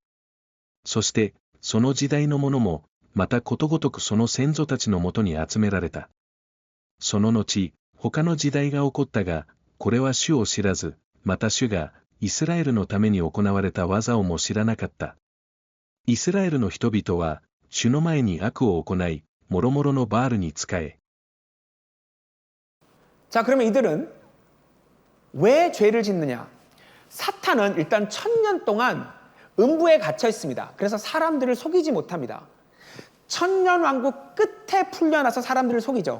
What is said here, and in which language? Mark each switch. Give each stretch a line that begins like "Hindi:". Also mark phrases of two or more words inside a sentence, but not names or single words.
Japanese: そしてその時代の者もまたことごとくその先祖たちのもとに集められた。その後他の時代が起こったがこれは主を知らずまた主がイスラエルのために行われた技をも知らなかった。イスラエルの人々は主の前に悪を行い、もろもろのバールに仕え。
Korean: 자, 그러면 이들은 왜 죄를 짓느냐? 사탄은 일단 1000년 동안 음부에 갇혀 있습니다. 그래서 사람들을 속이지 못합니다. 천년 왕국 끝에 풀려나서 사람들을 속이죠.